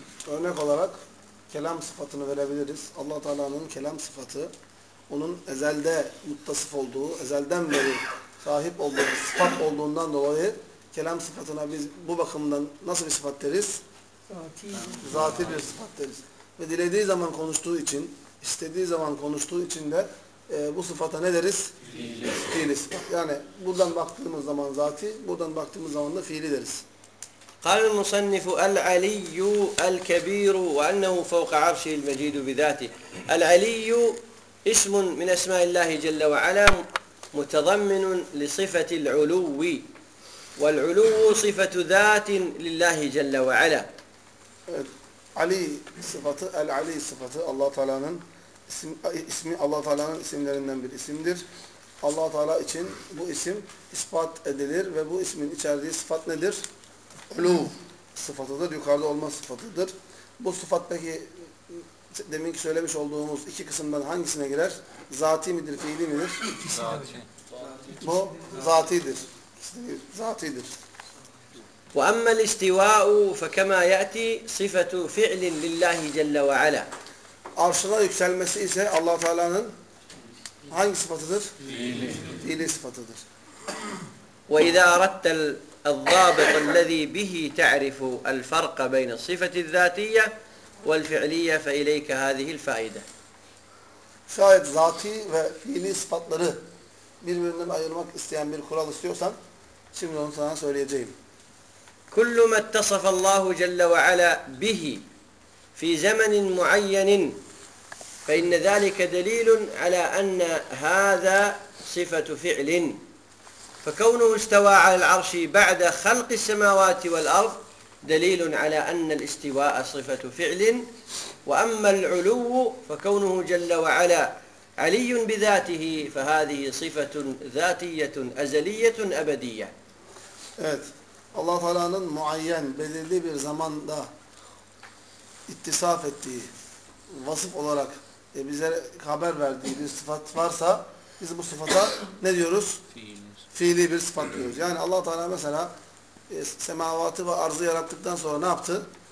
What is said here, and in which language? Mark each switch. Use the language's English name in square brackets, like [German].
[Turkish] Örnek olarak kelam sıfatını verebiliriz. Allah Teala'nın kelam sıfatı, onun ezelde muttasıf olduğu, ezelden beri sahip olduğu sıfat olduğundan dolayı kelam sıfatına biz bu bakımdan nasıl bir sıfat deriz? Zati bir sıfat deriz. Ve dilediği zaman konuştuğu için, istediği zaman konuştuğu için de bu sıfata ne deriz? Fiili sıfat. Yani buradan baktığımız zaman zati, buradan baktığımız zaman da fiili deriz. [Arabic] قال المصنف العلي الكبير وأنه فوق عرشه المجيد بذاته. العلي اسم من أسماء الله جل وعلا متضمن لصفة العلو والعلو صفة ذات لله جل وعلا. العلي صفة الله تعالى [Turkish] ismi Allah-u Teala'nın isimlerinden bir isimdir. Allah-u Teala için bu isim ispat edilir ve bu ismin içerdiği sıfat nedir? Ulu sıfatıdır. Yukarıda olma sıfatıdır. Bu sıfat peki deminki söylemiş olduğumuz iki kısımdan hangisine girer? Zati midir, fiili midir? Zati. Bu zatidir. Zatidir. [Arabic] وَأَمَّا الْاِسْتِوَاءُ فَكَمَا يَأْتِي صِفَةُ فِعْلٍ لِلّٰهِ جَلَّ وَعَلَى. [Turkish] Arşına yükselmesi ise Allah-u Teala'nın hangi sıfatıdır? Fiili sıfatıdır. [Arabic] وَإِذَا أَرَدْتَ الضَّابِطَ الَّذ۪ي بِهِ تَعْرِفُ الْفَرْقَ بَيْنَ الصِّفَةِ الذَّاتِيَّ وَالْفِعْلِيَّ فَاِلَيْكَ هَذِهِ الْفَائِدَةِ. [Turkish] Şayet zati ve fiili sıfatları birbirinden ayırmak isteyen bir kural istiyorsan, şimdi onu sana söyleyeceğim. [Arabic] كُلُّ مَا اتَّصَفَ اللّٰهُ جَلَّ وَعَلَى بِهِ في زمن معين فإن ذلك دليل على أن هذا صفة فعل فكونه استوى على العرش بعد خلق السماوات والأرض دليل على أن الاستواء صفة فعل وأما العلو فكونه جل وعلا علي بذاته فهذه صفة ذاتية أزلية أبدية. [Turkish] Evet, Allah Teala'nın muayyen belirli bir zamanda ittisaf ettiği, vasıf olarak bize haber verdiği bir sıfat varsa biz bu sıfata ne diyoruz? Fiili bir sıfat diyoruz. Yani Allah Teala mesela semavatı ve arzı yarattıktan sonra ne yaptı?